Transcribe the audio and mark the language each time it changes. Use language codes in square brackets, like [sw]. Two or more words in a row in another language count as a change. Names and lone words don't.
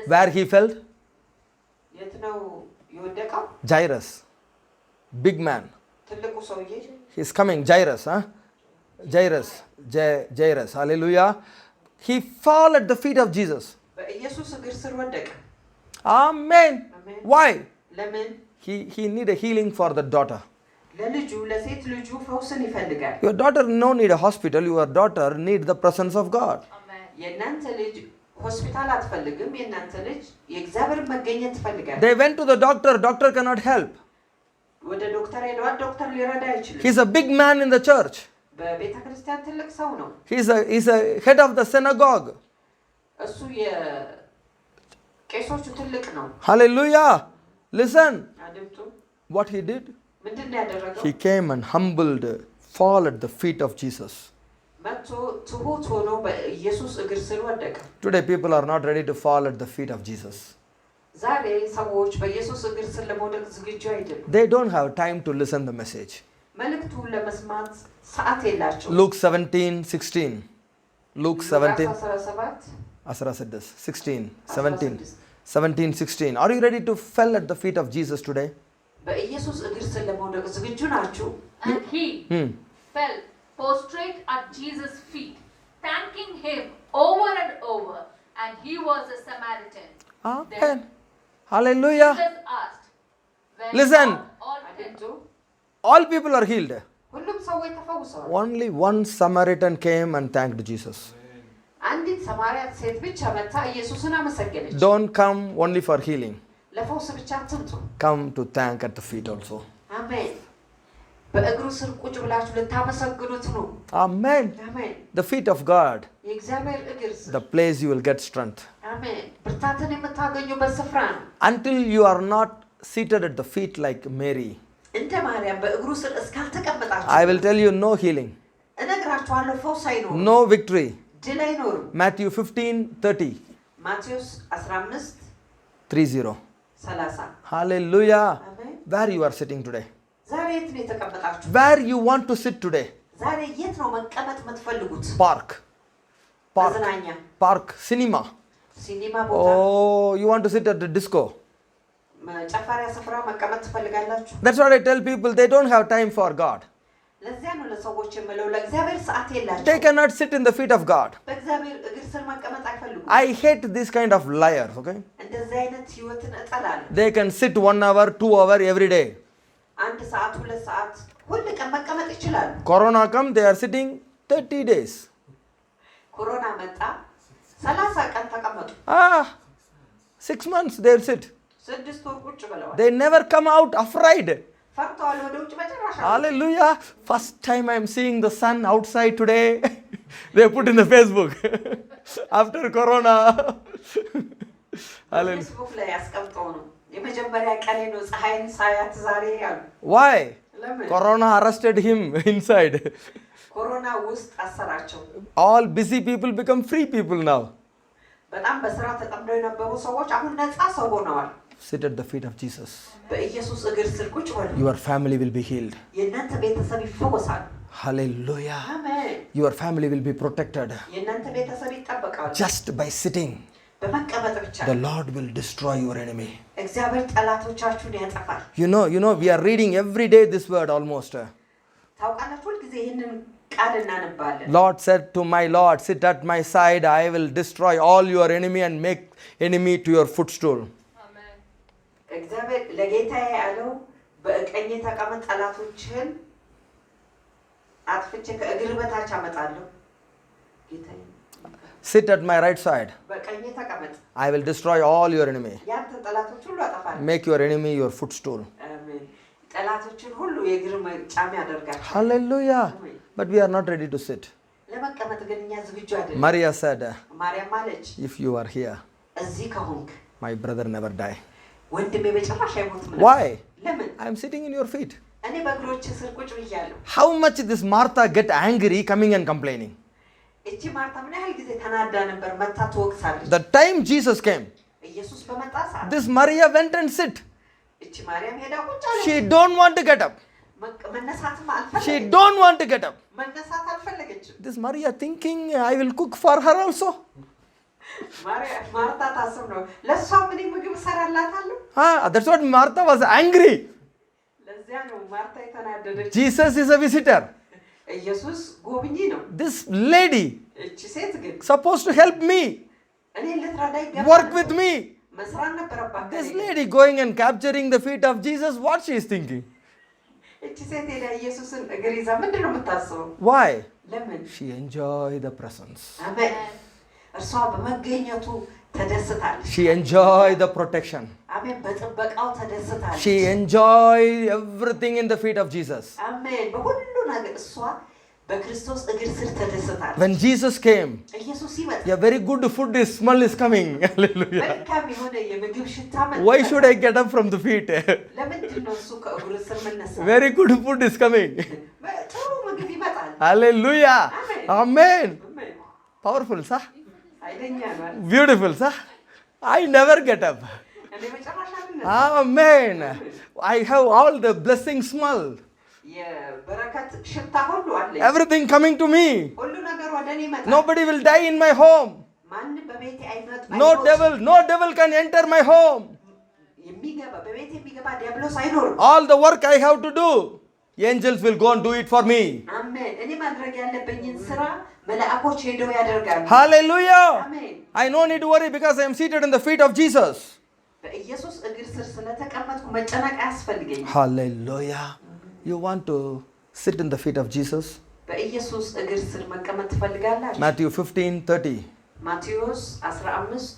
[en] Where he felt? [am] የት ነው የወደቀው [en] Jairus. Big man. [am] ትልቁ ሰውዬ [en] He's coming. Jairus. Jairus. Hallelujah. He fall at the feet of Jesus. [am] በኢየሱስ እግር ስር ወደቀ [en] Amen. Amen. Why? [am] ለምን [en] He need a healing for the daughter. [am] ለልጁ ለሴት ልጁ ፈውስን ይፈልጋል [en] Your daughter no need a hospital. Your daughter need the presence of God. Amen. [am] የእናንተ ልጅ ሆስፒታል አትፈልግም የእናንተ ልጅ የእግዚአብሔር መገኘት ትፈልጋል [en] They went to the doctor. Doctor cannot help. [am] ወደ ዶክተር ሄደዋል ዶክተር ሊረዳ አይችልም [en] He's a big man in the church. [am] በቤተ ክርስቲያን ትልቅ ሰው ነው [en] He's a head of the synagogue. [am] እሱ ቄሶቹ ትልቅ ነው። [en] Hallelujah. Listen, [am] አድምጡ። [en] what he did? [am] ምንድን ነው ያደረገው? [en] He came and humbled, fall at the feet of Jesus. [am] መጥቶ ትሁት ሆኖ በኢየሱስ እግር ስር ወደቀ። [en] Today people are not ready to fall at the feet of Jesus. [am] ዛሬ ሰዎች በኢየሱስ እግር ስር ለመውደቅ ዝግጁ አይደሉም። [en] They don't have time to listen the message. [am] መልእክቱን ለመስማት ሰዓት የላቸውም። [en] Luke 17:16. Luke 17, 17 16, 17, 17, 16. Are you ready to fall at the feet of Jesus today? [am] በኢየሱስ እግር ስር ለመውደቅ ዝግጁ ናችሁ? [en] And he fell prostrate at Jesus' feet, thanking him over and over. And he was a Samaritan. Amen. Hallelujah. Jesus asked, when Listen. all [am] አድምጡ። [en] All people are healed. [am] ሁሉም ሰዎች ተፈውሰዋል። [en] Only one Samaritan came and thanked Jesus. [am] አንዲት ሰማርያት ሴት ብቻ መጥታ ኢየሱስን አመሰገነች። [en] Don't come only for healing. [am] ለፈውስ ብቻ አትምጡ። [en] Come to thank at the feet also. [am] አሜን። በእግሩ ስር ቁጭ ብላችሁ ልታመሰግኑት ነው። [en] Amen. [am] አሜን። [en] The feet of God, [am] የእግዚአብሔር እግር ስር [en] the place you will get strength. [am] አሜን። ብርታትን የምታገኙበት ስፍራ ነው። [en] Until you are not seated at the feet like Mary, [am] እንደ ማርያም በእግሩ ስር እስካልተቀመጣችሁ [en] I will tell you no healing, [am] እነግራችኋለሁ፣ ፈውስ አይኖርም፣ [en] no victory. [am] ድል አይኖርም። [en] Matthew 15:30. [am] ማቴዎስ 15 30. 30 [en] Hallelujah. [am] አሜን። [en] Where you are sitting today? [am] ዛሬ የት ነው የተቀመጣችሁ? [en] Where you want to sit today? [am] ዛሬ የት ነው መቀመጥ የምትፈልጉት? [en] Park. Park. [am] መዝናኛ፣ [en] Park. Cinema. [am] ሲኒማ ቦታ፣ [en] Oh, you want to sit at the disco. [am] ጨፈሪያ ስፍራ መቀመጥ ትፈልጋላችሁ? [en] That's what I tell people. They don't have time for God. [am] ለዚያ ነው ለሰዎች የምለው ለእግዚአብሔር ሰዓት [en] They [am] የላቸውም። [en] cannot sit in the feet of God. [am] በእግዚአብሔር እግር ስር መቀመጥ አይፈልጉም። [en] I hate this kind of liars, okay? [am] እንደዚህ አይነት ህይወትን እጠላለሁ። [en] They can sit 1 hour, 2 hour every day. [am] አንድ ሰዓት 2 ሰዓት ሁሉ ቀን መቀመጥ ይችላሉ። [en] Corona come, they are sitting 30 days. [am] ኮሮና መጣ፣ 30 ቀን ተቀመጡ። [en] 6 months they'll sit. [am] 6 ወር ቁጭ ብለዋል። [en] They never come out afraid. [am] ፈርተዋል፣ ወደ ውጭ መጨረሻ። [en] Hallelujah. First time I'm seeing the sun outside today. They put in the Facebook. After Corona. Hallelujah. [am] ፌስቡክ ላይ ያስቀምጠው ነው የመጀመሪያ ቀኔ ነው ፀሐይን ሳያት ዛሬ ያሉ። [en] Why? [am] ለምን? [en] Corona arrested him inside. [am] ኮሮና ውስጥ አሰራቸው። [en] All busy people become free people now. [am] በጣም በስራ ተጠምደው የነበሩ ሰዎች አሁን ነፃ ሰው ሆነዋል። [en] Sit at the feet of Jesus. [am] በኢየሱስ እግር ስር ቁጭ በሉ። [en] Your family will be healed. [am] የእናንተ ቤተሰብ ይፈወሳል። [en] Hallelujah. [am] አሜን። [en] Your family will be protected. [am] የእናንተ ቤተሰብ ይጠበቃል። [en] Just by sitting, [am] በመቀመጥ ብቻ [en] the Lord will destroy your enemy. [am] እግዚአብሔር ጠላቶቻችሁን ያጠፋል። [en] You know, we are reading every day this word almost. [am] ታውቃላችሁ ሁልጊዜ ይህንን ቃል እናነባለን። [en] Lord said to my Lord, sit at my side, I will destroy all your enemy and make enemy to your footstool. Amen. [am] እግዚአብሔር ለጌታዬ ያለው በቀኝ ተቀመጥ፣ ጠላቶችህን አጥፍቼ ከእግር በታች አመጣለሁ። ጌታዬ [en] Sit at my right side, [am] በቀኝ ተቀመጥ፣ [en] I will destroy all your enemy. [am] ያንተ ጠላቶች ሁሉ አጠፋለሁ። [en] Make your enemy your footstool. [am] አሜን። ጠላቶችን ሁሉ የእግር መጫሚያ ያደርጋል። [en] Hallelujah. But we are not ready to sit. [am] ለመቀመጥ ግን እኛ ዝግጁ አይደለም። [en] Maria said, [am] ማርያም አለች [en] if you are here, [am] እዚህ ከሆንክ [en] my brother never die. [am] ወንድሜ በጭራሽ አይሞትም። [en] Why? [am] ለምን? [en] I am sitting in your feet. [am] እኔ በእግሮች ስር ቁጭ ብያለሁ። [en] How much this Martha get angry coming and complaining? [am] እቺ ማርታ ምን ያህል ጊዜ ተናዳ ነበር፣ መታ ትወቅሳለች። [en] The time Jesus came, [am] ኢየሱስ በመጣ ሰዓት [en] this Maria went and sit. [am] እቺ ማርያም ሄዳ ቁጭ አለች። [en] She don't want to get up. [am] መነሳትም [en] She [am] አልፈለገችም። [en] don't want to get up. [am] መነሳት አልፈለገችም። [en] This Maria thinking, I will cook for her also. [am] ማርታ ታስብ ነው ለሷ ምን ምግብ እሰራላታለሁ። [en] That's what Martha was angry. [am] ለዚያ ነው ማርታ የተናደደች። [en] Jesus is a visitor. [am] ኢየሱስ ጎብኚ ነው። [en] This lady [am] እቺ ሴት ግን [en] supposed to help me, [am] እኔ ልትረዳ ይገባል፣ [en] work with me. [am] መስራት ነበረባት። [en] This lady going and capturing the feet of Jesus, what she is thinking? [am] እቺ ሴት ሄዳ ኢየሱስን እግር ይዛ ምንድን ነው የምታስበው? [en] Why? [am] ለምን? [en] She enjoy the presence. [am] አሜን። እርሷ በመገኘቱ ተደስታለች። [en] She enjoy the protection. [am] አሜን። በጥበቃው ተደስታለች። [en] She enjoy everything in the feet of Jesus. [am] አሜን። በሁሉ ነገር እሷ በክርስቶስ እግር ስር ተደሰታለች። [en] When Jesus came, [am] ኢየሱስ ሲመጣ [en] a very good food is smell is coming. Hallelujah. [am] መልካም የሆነ የምግብ ሽታ መጣ። [en] Why should I get up from the feet? [am] ለምንድን ነው እሱ ከእግሩ ስር መነሳት? [en] Very good food is coming. [am] ጥሩ ምግብ ይመጣል። [en] Hallelujah. Amen. [am] አሜን። [en] Powerful, sir. [am] ኃይለኛ ነው። [en] Beautiful, sir. I never get up. [am] እኔ መጨረሻ ልነሳ። [en] Amen. I have all the blessing smell. [am] የበረከት ሽታ ሁሉ አለኝ። [en] Everything coming to me. [am] ሁሉ ነገር ወደ እኔ ይመጣል። [en] Nobody will die in my home. [am] ማንም በቤቴ አይመጣም። [en] No devil can enter my home. [am] የሚገባ በቤቴ የሚገባ ዲያብሎስ አይኖርም። [en] All the work I have to do, angels will go and do it for me. [am] አሜን። እኔ ማድረግ ያለብኝን ስራ መላእክቶች ሄደው ያደርጋሉ። [en] Hallelujah. [am] አሜን። [en] I no need to worry because I am seated in the feet of Jesus. [am] በኢየሱስ እግር ስር ስለተቀመጥኩ መጨነቅ አያስፈልገኝም። [en] Hallelujah. You want to sit in the feet of Jesus? [am] በኢየሱስ እግር ስር መቀመጥ ትፈልጋላችሁ? [en] Matthew 15:30. [am] ማቴዎስ 15